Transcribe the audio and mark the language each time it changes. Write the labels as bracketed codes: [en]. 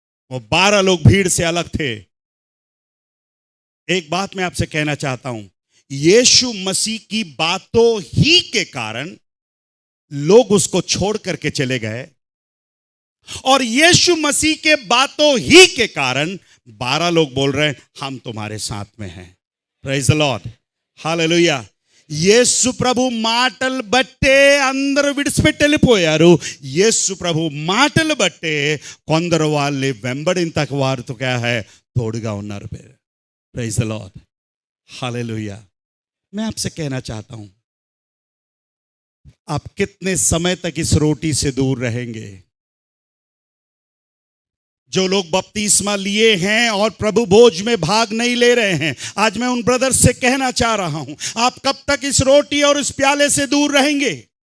[hi] वो 12 लोग भीड़ से अलग थे। एक बात मैं आपसे कहना चाहता हूं, यीशु मसीह की बातों ही के कारण लोग उसको छोड़ करके चले गए, और यीशु मसीह के बातों ही के कारण 12 लोग बोल रहे हैं हम तुम्हारे साथ में हैं। [en] Praise the lord, hallelujah. [te] యేసు ప్రభు మాటలు బట్టే అందరూ విడిచిపెట్టెళ్ళిపోయారు. యేసు ప్రభు మాటలు బట్టే కొందరు వాళ్ళని వెంబడింతకు వారితో [hi] क्या है [te] తోడుగా ఉన్నారు. [en] Praise the Lord, hallelujah. [hi] मैं आपसे कहना चाहता हूं, आप कितने समय तक इस रोटी से दूर रहेंगे? जो लोग बपतिस्मा लिए हैं और प्रभु भोज में भाग नहीं ले रहे हैं, आज मैं उन ब्रदर्स से कहना चाह रहा हूं, आप कब तक इस रोटी और इस प्याले से दूर रहेंगे?